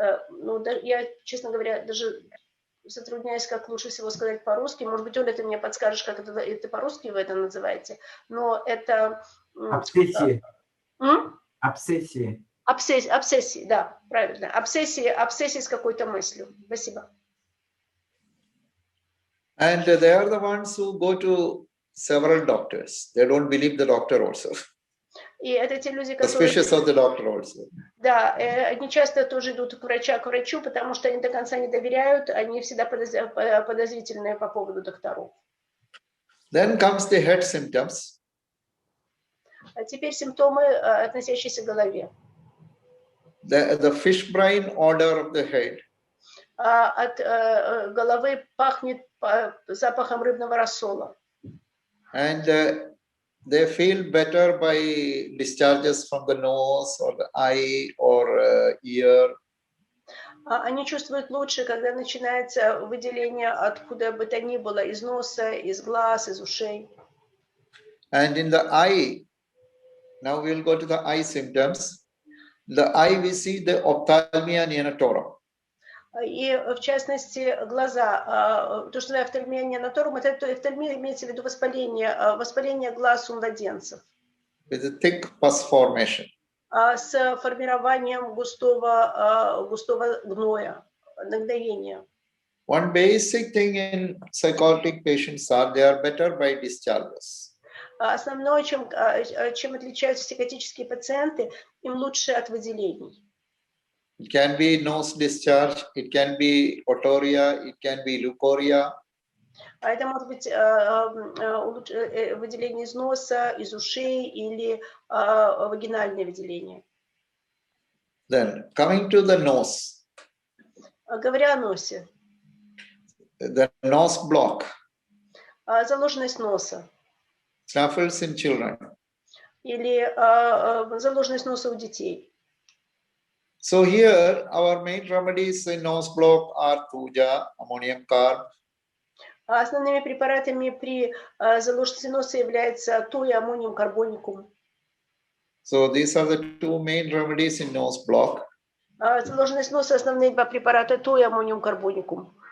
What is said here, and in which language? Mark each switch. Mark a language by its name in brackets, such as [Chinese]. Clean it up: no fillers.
[Russian] Ну, я, честно говоря, даже затрудняюсь, как лучше всего сказать по-русски. Может быть, Оля, ты мне подскажешь, как это по-русски вы это называете. Но это... Обсессия. Обсессии. Обсессии, да, правильно. Обсессии с какой-то мыслью. Спасибо. [English] And they are the ones who go to several doctors. They don't believe the doctor also. [Russian] И это те люди, которые... [English] Suspicious of the doctor also. [Russian] Да, они часто тоже идут к врачу, потому что они до конца не доверяют, они всегда подозрительные по поводу докторов. [English] Then comes the head symptoms. [Russian] А теперь симптомы, относящиеся к голове. [English] The fish brine odor of the head. [Russian] От головы пахнет запахом рыбного рассола. [English] And they feel better by discharges from the nose or the eye or ear. [Russian] Они чувствуют лучше, когда начинается выделение откуда бы то ни было, из носа, из глаз, из ушей. [English] And in the eye, now we'll go to the eye symptoms. The eye, we see the ophthalmia neonatorum. [Russian] И в частности глаза, то, что офтальмия неонаторум, это офтальмия имеется в виду воспаление глаз у младенцев. [English] With a thick pus formation. [Russian] С формированием густого гноя, нагноения. [English] One basic thing in psychotic patients are they are better by discharges. [Russian] Основное, чем отличаются психотические пациенты, им лучше от выделений. [English] It can be nose discharge, it can be otorrhea, it can be leukorrhea. [Russian] Это может быть выделение из носа, из ушей или вагинальное выделение. [English] Then coming to the nose. [Russian] Говоря о носе. [English] The nose block. [Russian] Заложенность носа. [English] Snuffles in children. [Russian] Или заложенность носа у детей. [English] So here our main remedies in nose block are puja, ammonium carb. [Russian] Основными препаратами при заложенности носа являются то и аммониум карбоникум. [English] So these are the two main remedies in nose block. [Russian] Заложенность носа основные два препарата то и аммониум карбоникум.